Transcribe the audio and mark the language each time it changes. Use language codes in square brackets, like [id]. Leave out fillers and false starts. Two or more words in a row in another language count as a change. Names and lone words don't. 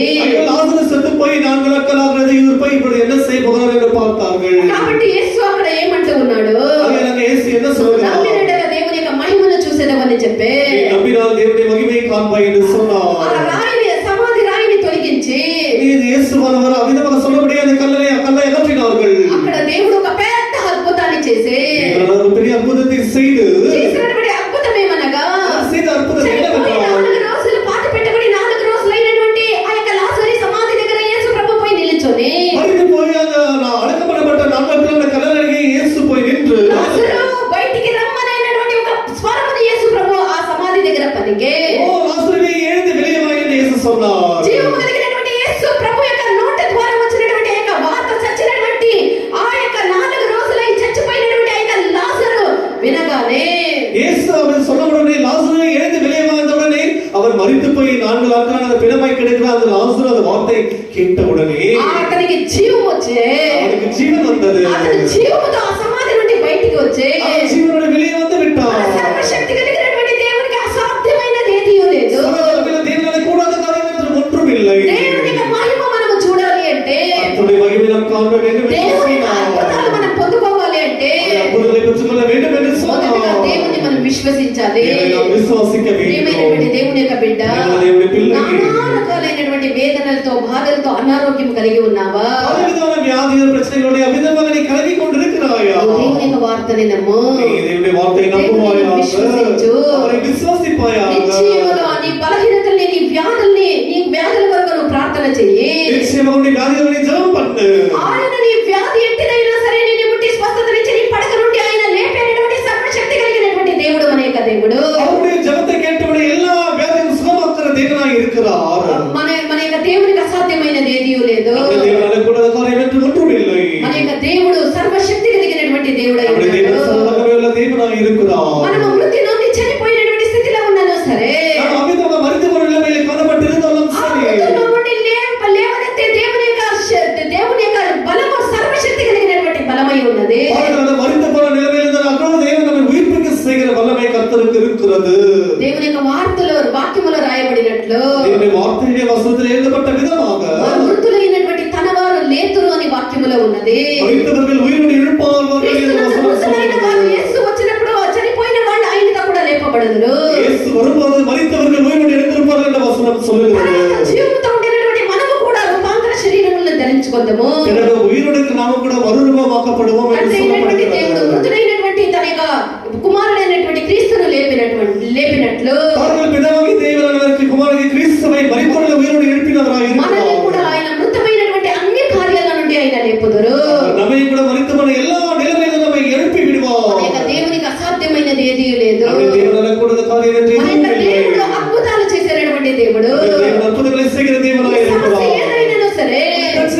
[ta] ஐயோ, லாசரு செத்து போய் 4 நாட்கள் ஆகிறது, இவர் போய் இப்படி என்ன செய்ய போகிறார் என்று பார்த்தார்கள். [te] కాబట్టి యేసు అక్కడ ఏమంటూ ఉన్నాడు, [ta] ஆகையால் இயேசு என்ன சொல்கிறார்? [te] నమ్మినట్లుగా దేవుని యొక్క మహిమను చూసేదవని చెప్పే [ta] நம்பினால் தேவனுடைய மகிமையை காண்பாய் என்று ఆ சொன்னார். [te] సమాధి రాయిని తొలగించి [ta] இயேசுவானவர் அவிதமாக சொல்லபடியே அந்த கல்லை அகற்றினார்கள். [te] అక్కడ దేవుడు ఒక పెద్ద అద్భుతాన్ని చేసి [ta] தேவனார் ஒரு பெரிய அற்புதத்தை செய்து [te] చేసినటువంటి అద్భుతం ఏమనగా [ta] செய்த அற்புதம் [te] చనిపోయి [ta] என்னவென்றால் [te] 4 రోజులు పాతి పెట్టబడి 4 రోజులైనటువంటి ఆ యొక్క లాజరు సమాధి దగ్గర యేసు ప్రభు పోయి నిల్చొని [ta] மரித்து போய் அந்த அடக்கப்படப்பட்ட 4 நாட்கள் அந்த கல்லறை அருகே இயேசு போய் நின்று [te] లాజరు బయటికి రమ్మనేటువంటి ఒక స్వరముని యేసు ప్రభు ఆ సమాధి దగ్గర పలికే [ta] ஓ லாசருவே எழுந்து வெளியே வா என்று இயேசு சொன்னார். [te] జీవము కలిగినటువంటి యేసు ప్రభు యొక్క నోటి ద్వారా వచ్చినటువంటి యొక్క వార్త చచ్చినటువంటి ఆ యొక్క 4 రోజులై చచ్చిపోయినటువంటి ఆ యొక్క లాజరు వినగానే [ta] இயேசு அவர் சொன்ன உடனே லாசருவே எழுந்து வெளியே வா என்ற உடனே அவர் மரித்து போய் 4 நாட்கள் அந்த பிணமாய் கிடக்கிற அந்த லாசரு அந்த வார்த்தை கேட்ட உடனே [te] అతనికి జీవం వచ్చే [ta] அவனுக்கு ஜீவன் வந்தது. [te] అతని జీవముతో ఆ సమాధి నుండి బయటికి వచ్చే [ta] அவன் ஜீவனோட வெளியே வந்து விட்டான். [te] సర్వశక్తి కలిగినటువంటి దేవునికి అసాధ్యమైనది ఏదీ లేదు. [ta] சர்வவல்லமையுள்ள தேவனாலே கூடாத காரியம் என்று ஒன்றும் இல்லை. [te] దేవుని యొక్క మహిమ మనము చూడాలి అంటే, [ta] கர்த்தருடைய மகிமை நாம் காண வேண்டும் என்று [te] దేవుని యొక్క [ta] சொன்னார். [te] అద్భుతాలు మనం పొందుకోవాలి అంటే [ta] அற்புதங்களை பெற்றுக்கொள்ள வேண்டும் என்று [te] మొదటగా [ta] சொன்னார். [te] దేవుని మనం విశ్వసించాలి. [ta] தேவனை நாம் விசுவாசிக்க [te] ప్రియమైనటువంటి [ta] வேண்டும். [te] దేవుని యొక్క బిడ్డ, దేవుని పిల్ల నానా రకాలైనటువంటి వేదనలతో బాధలతో అనారోగ్యం కలిగి ఉన్నావా? [ta] பலவிதமான வியாதிகள் பிரச்சனைகளுடைய அவிதமாக நீ கலங்கி கொண்டிருக்கிறாயா? [te] దేవుని యొక్క వార్తని నమ్ము. [ta] நீ தேவனுடைய வார்த்தையை நம்புவாயாக, [te] విశ్వసించు. [ta] அவரை விசுவாசிப்பாயாக. [te] నిశ్చయముగా నీ బలహీనతల్ని, నీ వ్యాధుల కొరకు నువ్వు ప్రార్థన చెయ్యి. [ta] நிச்சயமாக உன்னுடைய வியாதிகளை ஜெபம் பண்ணு. [te] ఆయన నీ వ్యాధి ఎట్టిదైనా సరే నిన్ను ముట్టి స్వస్థతనిచ్చి నీ పడక నుండి ఆయన లేపేటటువంటి సర్వశక్తి కలిగినటువంటి దేవుడు మన యొక్క దేవుడు. [ta] அவருடைய ஜெபத்தை கேட்டவுடனே எல்லா வியாதியும் சுகமாக்குற தேவனாய் இருக்கிறார். [te] మన యొక్క దేవునికి అసాధ్యమైనది ఏదీ లేదు. [ta] நம்முடைய தேவனாலே கூடாத காரியம் என்று ஒன்றும் இல்லை. [te] మన యొక్క దేవుడు సర్వశక్తి కలిగినటువంటి దేవుడై [ta] நம்முடைய தேவன் [te] ఉన్నాడు. [ta] சர்வவல்லமையுள்ள தேவனாய் இருக்கிறார். [te] మనము మృతి నొంది చనిపోయినటువంటి స్థితిలో ఉన్నాను సరే, [ta] நாம் அவிதமாக மரித்து போன நிலைமையிலே காணப்பட்டிருந்தாலும் ఆ சரி, [te] మృతుల్లో నుండి లేవనెత్తే దేవుని యొక్క బలము సర్వశక్తి కలిగినటువంటి బలమై ఉన్నది. [ta] பாருங்கள், அந்த மரித்து போன நிலைமையில் இருந்தாலும் தேவன் நம்மை உயிர்ப்பிக்க செய்கிற வல்லமை கர்த்தருக்கு இருக்கிறது. [te] దేవుని యొక్క వాక్యములో రాయబడినట్లు [ta] தேவனுடைய வார்த்தையிலே வசனத்தில் எழுதப்பட்ட விதமாக [te] మృతులైనటువంటి తనవారు లేతురు అని వాక్యములో ఉన్నది. [ta] மரித்தவர்கள் உயிரோடு எழுப்பார்கள் என்று [te] క్రీస్తునందు [ta] வசனம் [te] మృతులైన వారు [ta] சொல்கிறது. [te] యేసు వచ్చినప్పుడు చనిపోయిన వాళ్ళు ఆయనతో కూడా లేపబడుదురు. [ta] இயேசு வரும்போது மரித்தவர்கள் உயிரோடு எழுந்திருப்பார்கள் என்ற வசனம் சொல்கிறது. [te] తర్వాత జీవముతో ఉండేటటువంటి మనము కూడా రూపాంతర శరీరములను ధరించుకుందాము. [ta] பிறகு உயிரோடு நாம கூட மறுரூபமாக்கப்படுவோம் என்று [te] తండ్రి అయినటువంటి దేవుడు [ta] சொல்லப்படுகிறது. [te] మృతుడైనటువంటి తన యొక్క కుమారుడైనటువంటి క్రీస్తును లేపినట్లు [ta] அவர்கள் பிதாவாகிய தேவனானவருக்கு குமாரனாகிய கிறிஸ்துவை மரித்தோரில் உயிரோடு எழுப்பினவராய் [te] మనల్ని కూడా [ta] இருக்கிறார். [te] ఆయన మృతమైనటువంటి అన్ని కార్యాల నుండి ఆయన లేపుదురు. [ta] நம்மை கூட மரித்து போன எல்லா நிலைமையிலும் நம்மை எழுப்பி [te] మన [ta] விடுவார். [te] యొక్క దేవునికి అసాధ్యమైనది ఏదీ లేదు. [ta] நம்முடைய தேவனாலே கூடாத காரியம் என்று [te] మన [ta] எதுவும் [te] యొక్క [ta] இல்லை. [te] దేవుడు అద్భుతాలు చేసేటటువంటి దేవుడు. [ta] நம்முடைய தேவன் அற்புதங்களை செய்கிற தேவனாய் [te] సమస్య [ta] இருக்கிறார். [te] ఏదైనా సరే